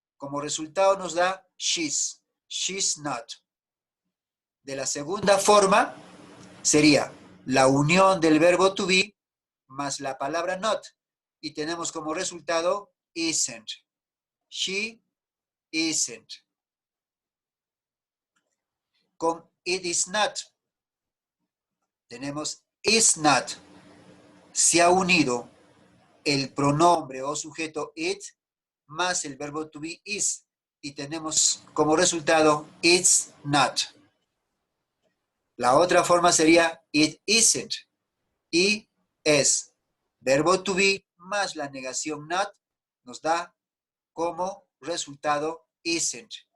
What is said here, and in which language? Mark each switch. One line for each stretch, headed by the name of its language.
Spanish: Como resultado nos da she's. She's not. De la segunda forma sería la unión del verbo to be más la palabra not. Y tenemos como resultado isn't.
English: She isn't.
Spanish: Con it is not tenemos is not. Se ha unido el pronombre o sujeto it más el verbo to be is. Y tenemos como resultado it's not. La otra forma sería it isn't. Y es verbo to be más la negación not nos da como resultado isn't.